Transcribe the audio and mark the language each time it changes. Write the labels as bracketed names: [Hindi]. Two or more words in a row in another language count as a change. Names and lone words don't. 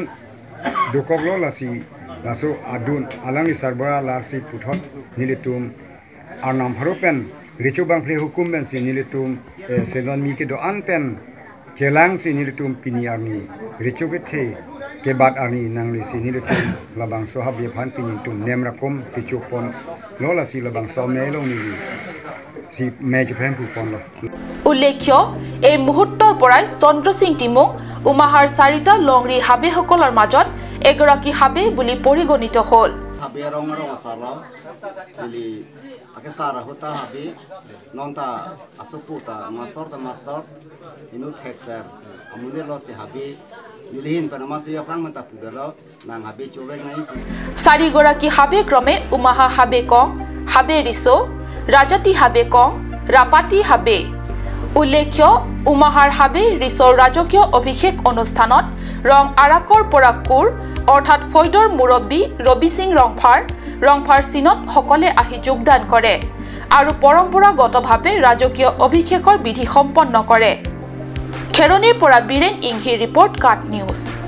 [Karbi] dukok lo lasi laso adun alang li sarbara lasi puthot nilitum arnam harupen Ricu bang pre hukum ben si nilitum selon mi ke do anpen kelang si nilitum piniarni ricu ke the ke bat arni nang li si nilitum labang sohab ye phan pinitum nemrakom ricu pon lola si labang so melo ni si mej phan pu pon lo [Assamese] উল্লেখ্য এই মুহূৰ্তৰ পৰাই চন্দ্ৰ সিং টিমুং উমাহাৰ চাৰিটা লংৰি হাবে সকলৰ মাজত এগৰাকী হাবে বুলি পৰিগণিত হ'ল [Karbi] habi rong asala ili ake sara hota habi nonta asuputa master inu hexer amunde lo se habi nilihin panamasi apang mata pugalo nang habi chowek nai [Assamese] চাৰি গৰাকী হাবে ক্ৰমে উমাহা হাবে কং হাবে ৰিছো ৰাজাতি হাবে কং ৰাপাতি হাবে উল্লেখ্য উমাহাৰ হাবে ৰিছৰ ৰাজকীয় অভিষেক অনুষ্ঠানত ৰং আৰাকৰ পৰা কুৰ অৰ্থাৎ ফৈদৰ মুৰব্বী ৰবি সিং ৰংফাৰ চিনত সকলে আহি যোগদান কৰে আৰু পৰম্পৰাগতভাৱে ৰাজকীয় অভিষেকৰ বিধি সম্পন্ন কৰে খেৰনিৰ পৰা বীৰেন ইংহি ৰিপৰ্ট কাট নিউজ